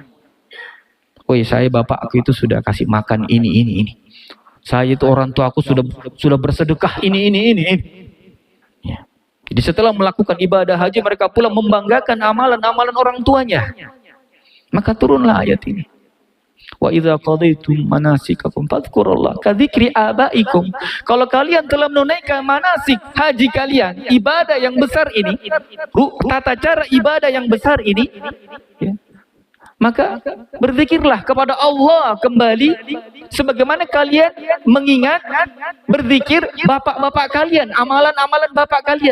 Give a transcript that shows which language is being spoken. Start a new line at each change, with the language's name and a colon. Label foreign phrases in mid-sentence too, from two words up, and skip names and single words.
Indonesian: Woi, saya bapakku itu sudah kasih makan ini. Saya itu orang tua aku sudah bersedekah ini. Ya. Jadi setelah melakukan ibadah haji mereka pulang membanggakan amalan-amalan orang tuanya. Maka turunlah ayat ini.
Arabic: وإذا قضيتم مناسككم فاذكروا الله كذكر آبائكم.
Indonesian: Kalau kalian telah menunaikan manasik haji kalian, ibadah yang besar ini, tata cara ibadah yang besar ini, ya, maka berzikirlah kepada Allah kembali sebagaimana kalian mengingat berzikir bapak-bapak kalian, amalan-amalan bapak kalian.